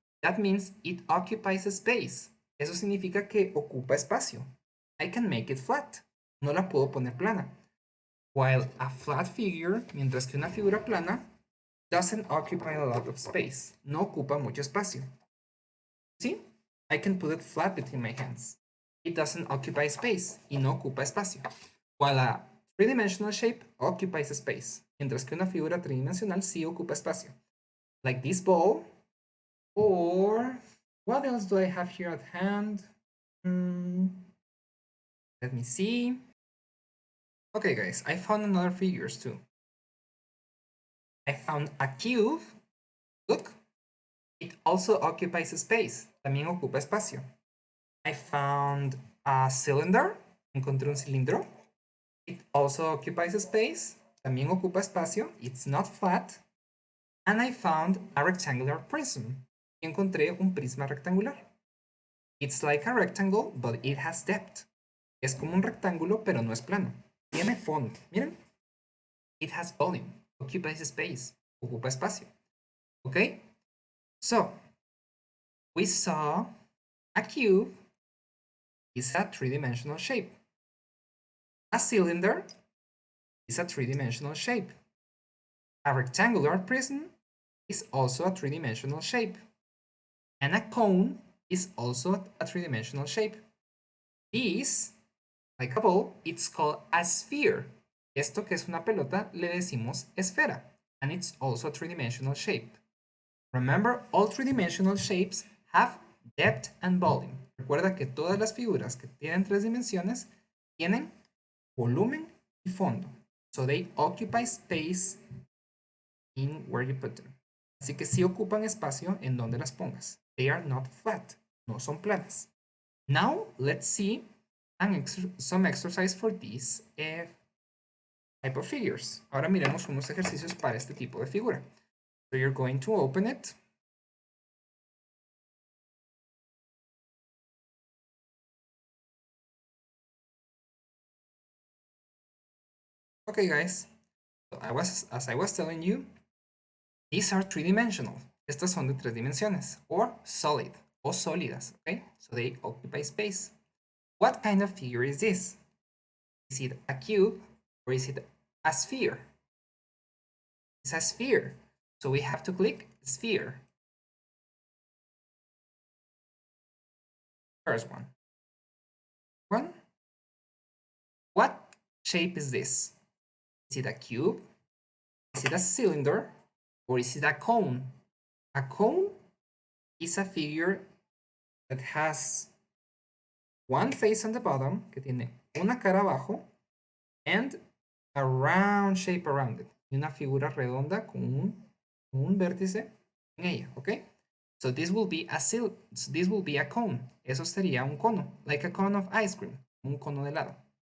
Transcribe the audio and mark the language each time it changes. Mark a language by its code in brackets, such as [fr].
[en] That means it occupies space. [es] Eso significa que ocupa espacio. [en] I can make it flat. [es] No la puedo poner plana. [en] While a flat figure, [es] mientras que una figura plana, [en] doesn't occupy a lot of space. [es] No ocupa mucho espacio. ¿Sí? [en] I can put it flat between my hands. It doesn't occupy space. [es] Y no ocupa espacio. [en] While a three-dimensional shape occupies space. [es] Mientras que una figura tridimensional sí ocupa espacio. [en] Like this ball. Or what else do I have here at hand? Let me see. Okay, guys, I found another figures too. I found a cube. Look, it also occupies space. [es] También ocupa espacio. [en] I found a cylinder. [es] Encontré un cilindro. [en] It also occupies space. [es] También ocupa espacio. [en] It's not flat. And I found a rectangular prism. [es] Y encontré un prisma rectangular. [en] It's like a rectangle, but it has depth. [es] Es como un rectángulo, pero no es plano. Tiene fondo. Miren. [en] It has volume. Occupies space. [es] Ocupa espacio. [en] Okay? So, we saw a cube is a three-dimensional shape. A cylinder is a three-dimensional shape. A rectangular prism is also a three-dimensional shape. And a cone is also a three-dimensional shape. This, like a ball, it's called a sphere. [es] Esto que es una pelota le decimos esfera. [en] And it's also a three-dimensional shape. Remember, all three-dimensional shapes have depth and volume. [es] Recuerda que todas las figuras que tienen 3 dimensiones tienen volumen y fondo. [en] So they occupy space in where you put them. [es] Así que sí ocupan espacio en donde las pongas. [en] They are not flat. No son planas. Now, let's see some exercise for this type of figures. [es] Ahora miremos unos ejercicios para este tipo de figura. [en] So you're going to open it. Okay, guys. So as I was telling you, these are three-dimensional. [es] Estas son de tres dimensiones, [en] or solid, [es] o sólidas, okay? [en] So they occupy space. What kind of figure is this? Is it a cube or is it a sphere? It's a sphere. So we have to click sphere. First one. One. What shape is this? Is it a cube? Is it a cylinder? Or is it a cone? A cone is a figure that has one face on the bottom, [es] que tiene una cara abajo, [en] and a round shape around it. [es] Y una figura redonda con un vértice en ella, ¿ok? [en] So this will be a cone. [es] Eso sería un cono, [en] like a cone of ice cream, [es] un cono de helado.